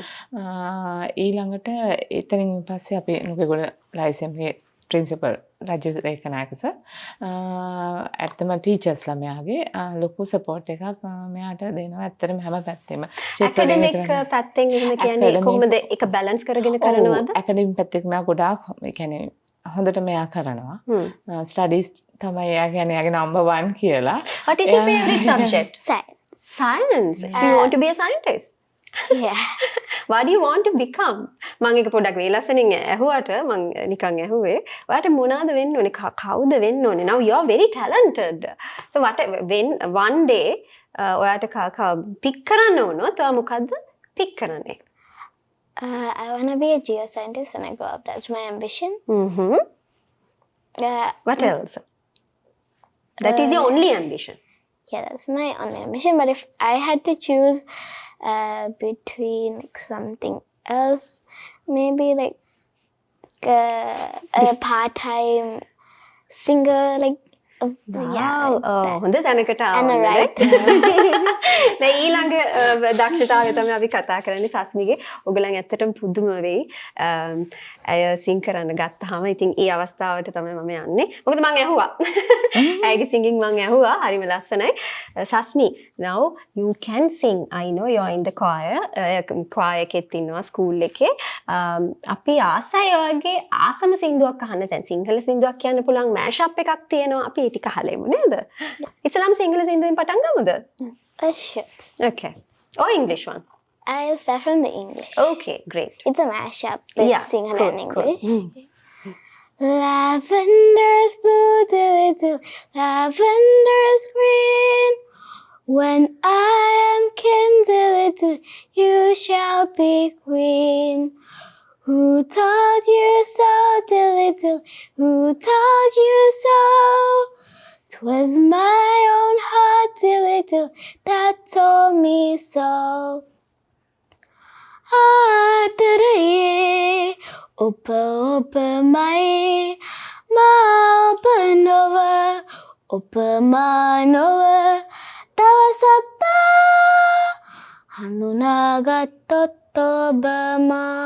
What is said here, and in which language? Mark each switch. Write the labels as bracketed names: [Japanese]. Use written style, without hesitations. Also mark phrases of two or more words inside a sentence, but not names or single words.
[Sinhala] ඊළඟට එතනින් පස්සේ අපි නුගේගොඩ ලයිසියම් එකේ ප්‍රින්සිපල් රජු රේඛනායක සර් ඇත්තම ටීචර්ස්ලා මෙයාගේ ලොකු සපෝට් එකක් මෙයාට දෙනවා. ඇත්තටම හැම පැත්තෙම ඇකඩමික් පැත්තෙන් එහෙම කියන්නේ කොහොමද ඒක බැලන්ස් කරගෙන කරනවද? ඇකඩමික් පැත්තෙන් මෙයා ගොඩාක් ඒ කියන්නේ හොඳට මෙයා කරනවා. ස්ටඩීස් තමයි එයා කියන්නේ එයාගේ නම්බර් 1 කියලා. [English] What is your favorite subject? Science. Science. So you want to be a scientist? Yeah. What do you want to become? [Sinhala] මම එක පොඩ්ඩක් වේලස්සනින් ඇහුවට මම නිකන් ඇහුවේ. ඔයාට මොනවාද වෙන්න ඕනේ? කවුද වෙන්න ඕනේ? [English] Now you are very talented. So when one day [Sinhala] ඔයාට pick කරන්න වුණොත් ඔයා මොකද්ද pick කරන්නේ? [English] I want to be a geoscientist when I grow up. That's my ambition. What else? That is your only ambition. Yeah, that's my only ambition. But if I had to choose between like something else, maybe like a part-time singer, like [Sinhala] Wow. හොඳ තැනකට [English] and a [Sinhala] ආවනේ. [English] writer. [Sinhala] දැන් ඊළඟ දක්ෂතාවය තමයි අපි කතා කරන්නේ සස්මිගේ. ඔයගලන් ඇත්තටම පුදුම වෙයි. ඇය සිං කරන්න ගත්තාම ඉතින් ඒ අවස්ථාවට තමයි මම යන්නේ. මොකද මම ඇහුවා. ඇයගේ singing මම ඇහුවා. හරිම ලස්සනයි. [English] Sasmi, now you can sing. I know you are in the choir. [Sinhala] choir එකෙත් ඉන්නවා ස්කූල් එකේ. අපි ආසයි ඔයගේ ආසම සින්දුවක් අහන්න. දැන් සිංහල සින්දුවක් කියන්න පුළුවන් [English] mash up [Sinhala] එකක් තියෙනවා. අපි ටික හලෙමු නේද? ඉස්ලාම් සිංහල සින්දුවෙන් පටන් ගමුද? [English] Sure. Okay. Or English one? I'll start from the English. Okay, great. It's a mashup, like Yeah, Sinhala cool, and English. cool. Lavender's blue, dilly-doo, lavender's green. When I am king, dilly-doo, you shall be queen. Who told you so, dilly-doo? Who told you so? 'Twas my own heart, dilly-doo, that told me so. [Sinhala] ආදරයේ ඔබ ඔබමයි මා ඔබ නොව ඔබ මා නොව දවසක් හඳුනාගත්තොත් ඔබ මා